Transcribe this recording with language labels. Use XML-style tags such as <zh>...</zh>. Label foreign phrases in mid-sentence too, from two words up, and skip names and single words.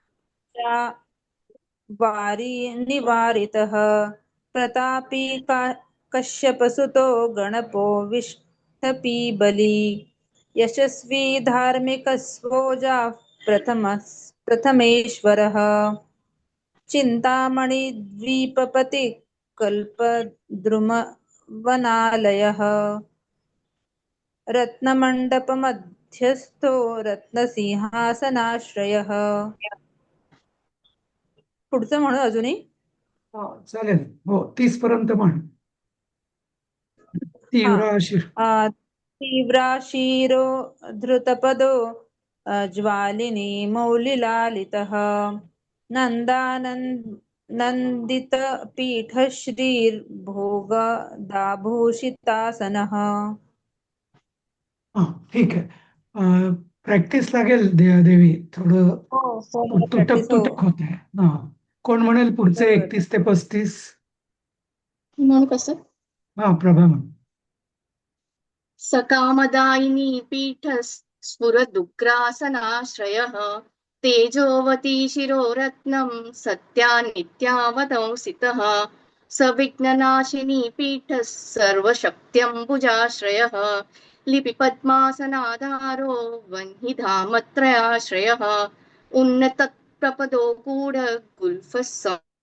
<sa>वारी निवारितः प्रतापी कश्यपसुतो गणपो विष्टपी बली यशस्वी धार्मिकस्वोजा प्रथमेश्वरः चिन्तामणिद्वीपपति कल्पद्रुमवनालयः रत्नमण्डपमध्यस्थो रत्नसिंहासनाश्रयः.</sa> <mr>पुढचं म्हणू अजूनही. हा, चालेल. हो, 30 पर्यंत म्हण. हा. तीव्र अशी.</mr> <sa>तीव्राशीरो धृतपदो ज्वालिनी मौलिलालितः नन्दित पीठश्रीर्भोगदाभूषितासनः.</sa> <mr>हा, ठीक आहे. प्रॅक्टिस लागेल देवी. थोडं हो हो मला तुटक प्रॅक्टिस हो. तुटक होत आहे. हा. कोण म्हणेल पुढचे बरोबर. 31 ते 35? म्हणू कसं? हा, प्रभा म्हण.</mr> <sa>सकामदायिनी पीठ स्फुरदुग्रासनाश्रयः तेजोवती शिरोरत्नं सत्या नित्यावतंसितः सविघ्ननाशिनी पीठः सर्वशक्त्यम्बुजाश्रयः लिपिपद्मासनाधारो वह्निधामत्रयाश्रयः उन्नतप्रपदो गूढगुल्फः</sa>